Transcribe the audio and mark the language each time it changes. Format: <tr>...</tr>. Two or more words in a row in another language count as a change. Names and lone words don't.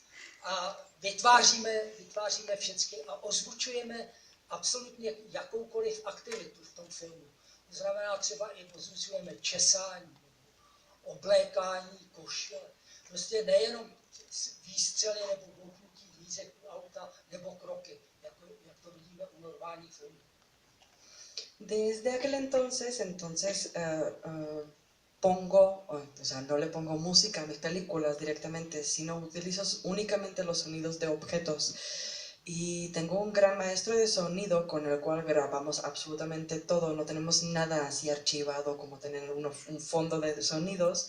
<cs>A vytváříme všechny a ozvučujeme absolutně jakoukoliv aktivitu v tom filmu. To znamená třeba i ozvučujeme česání, oblékání, košile. Prostě nejenom výstřely nebo bouchnutí dvířek auta nebo kroky, jak to vidíme u normálních filmů.</cs> <es>Desde aquel entonces pongo, o sea, no le pongo música a mis películas directamente, sino utilizo únicamente los sonidos de objetos. Y tengo un gran maestro de sonido con el cual grabamos absolutamente todo, no tenemos nada así archivado como tener un fondo de sonidos.</es>